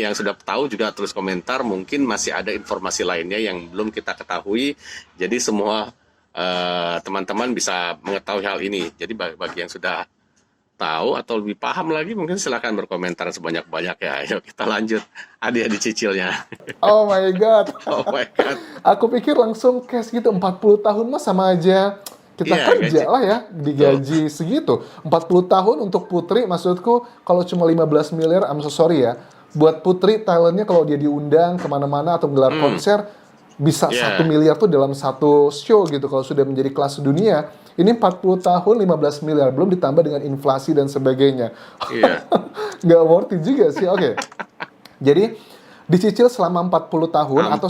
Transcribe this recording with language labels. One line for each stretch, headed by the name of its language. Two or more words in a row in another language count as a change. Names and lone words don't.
Indonesian: Yang sudah tahu juga tulis komentar. Mungkin masih ada informasi lainnya yang belum kita ketahui. Jadi semua teman-teman bisa mengetahui hal ini. Jadi bagi yang sudah tahu atau lebih paham lagi, mungkin silakan berkomentar sebanyak-banyak ya. Ayo kita lanjut. Adik-adik cicilnya.
English: Oh my God. Oh my God.
Indonesian: Aku pikir langsung cash gitu, 40 tahun mah sama aja kita Iya, kerja gaji. lah ya, Betul. digaji segitu. 40 tahun untuk Putri, maksudku kalau cuma 15 miliar,
English: I'm so sorry ya.
Indonesian: Buat Putri, talentnya kalau dia diundang kemana-mana atau gelar konser, bisa Iya. 1 miliar tuh dalam satu show gitu kalau sudah menjadi kelas dunia. Ini 40 tahun, 15 miliar, belum ditambah dengan inflasi dan sebagainya. Iya. Nggak
English: worth it
Indonesian: juga sih, oke. Jadi, dicicil selama 40 tahun atau